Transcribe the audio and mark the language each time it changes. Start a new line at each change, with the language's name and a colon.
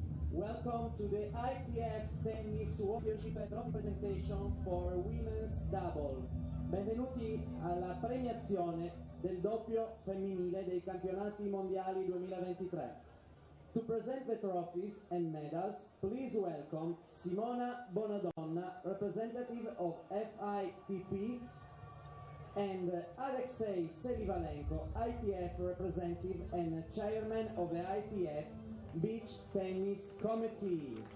English: Welcome to the ITF Tennis Championship Trophy Presentation for Women's Double.
Italian: Benvenuti alla premiazione del doppio femminile dei campionati mondiali 2023.
English: To present the trophies and medals, please welcome Simona Bonadonna, representative of FITP, and Alexei Selivanenko, ITF representative and chairman of the ITF Beach Tennis Committee.